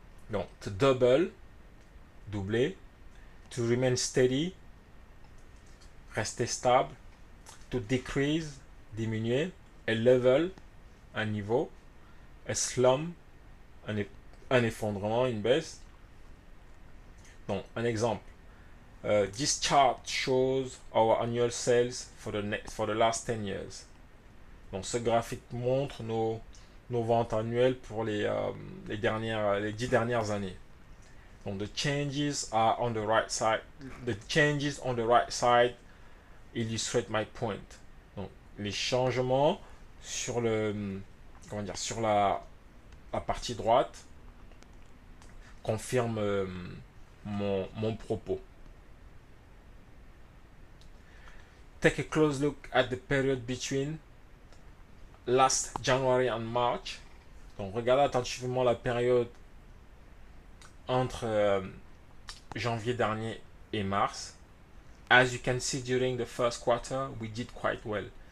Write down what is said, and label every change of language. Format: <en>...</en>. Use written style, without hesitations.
<en>Donc, to double,</en> <fr>doubler.</fr> <en>To remain steady,</en> <fr>rester stable.</fr> <en>To decrease,</en> <fr>diminuer.</fr> <en>A level,</en> <fr>un niveau.</fr> <en>A slump,</en> <fr>un effondrement, une baisse. Donc, un exemple.</fr> <en>This chart shows our annual sales for the last 10 years.</en> <fr>Donc, ce graphique montre nos ventes annuelles pour les 10 dernières années.</fr> <en>Donc, the changes are on the right side. The changes on the right side illustrate my point.</en> <fr>Donc, les changements sur sur la partie droite confirment mon propos.</fr> <en>Take a close look at the period between last January and March.</en> <fr>Donc, regardez attentivement la période entre janvier dernier et mars.</fr> <en>As you can see during the first quarter, we did quite well.</en>